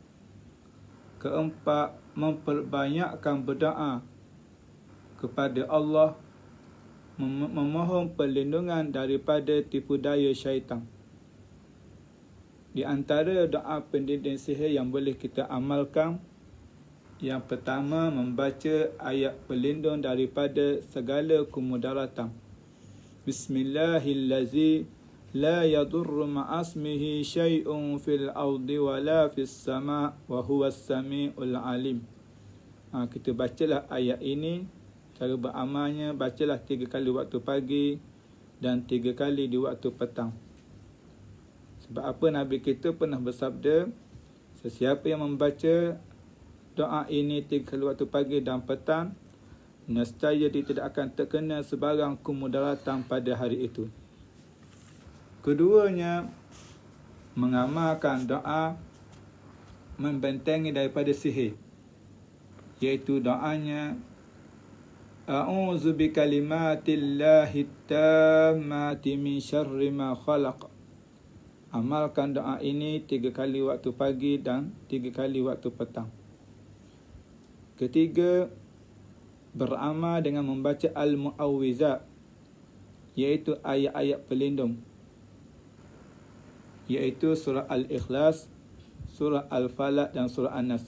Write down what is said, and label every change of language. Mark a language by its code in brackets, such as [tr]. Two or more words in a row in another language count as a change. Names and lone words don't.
[ms] Keempat, memperbanyakkan berdoa kepada Allah, memohon perlindungan daripada tipu daya syaitan. Di antara doa pendinding sihir yang boleh kita amalkan, yang pertama, membaca ayat pelindung daripada segala kemudaratan. [ar] بسم الله الرحمن الرحيم. لا يضر مع اسمه شيء في الأرض ولا في السماء وهو السميع العليم. [ms] Kita bacalah ayat ini. Cara beramalnya, bacalah 3 kali waktu pagi dan 3 kali di waktu petang. Sebab apa Nabi kita pernah bersabda, sesiapa yang membaca doa ini 3 kali waktu pagi dan petang, nescaya dia tidak akan terkena sebarang kemudaratan pada hari itu. Keduanya, mengamalkan doa membentengi daripada sihir, iaitu doanya [ar] أعوذ بكلمات الله التامات من شر ما خلق. [ms] Amalkan doa ini 3 kali waktu pagi dan 3 kali waktu petang. Ketiga, beramal dengan membaca al-mu'awwizat, iaitu ayat-ayat pelindung, iaitu surah Al-Ikhlas, surah Al-Falaq dan surah An-Nas.